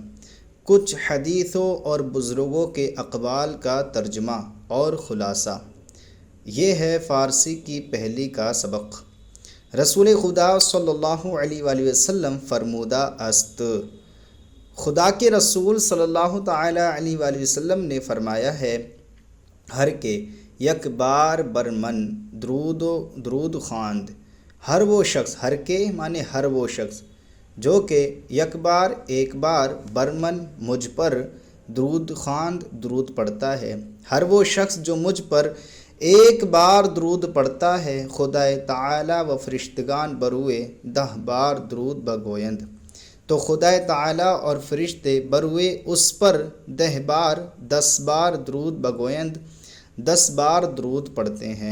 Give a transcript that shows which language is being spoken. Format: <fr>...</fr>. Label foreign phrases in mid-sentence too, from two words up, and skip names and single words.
<ur>کچھ حدیثوں اور بزرگوں کے اقوال کا ترجمہ اور خلاصہ۔ یہ ہے فارسی کی پہلی کا سبق۔</ur> <fa>رسول خدا</fa> <ar>صلی اللہ علیہ وآلہ وسلم</ar> <fa>فرمودہ است۔</fa> <ur>خدا کے رسول</ur> <ar>صلی اللہ تعالی علیہ وآلہ وسلم</ar> <ur>نے فرمایا ہے،</ur> <fa>ہر کے یک بار برمن درود خواند۔</fa> <ur>ہر وہ شخص،</ur> <fa>ہر کے</fa> <ur>معنی ہر وہ شخص جو کہ</ur> <fa>یک بار</fa> <ur>ایک بار برمن مجھ پر</ur> <fa>درود خواند</fa> <ur>درود پڑھتا ہے، ہر وہ شخص جو مجھ پر ایک بار درود پڑھتا ہے،</ur> <fa>خدا تعالی و فرشتگان بروئے 10 بار درود بگویند،</fa> <ur>تو خدا تعالی اور فرشتے بروئے اس پر 10 بار 10 بار</ur> <fa>درود بگویند</fa> <ur>10 بار درود پڑھتے ہیں۔</ur>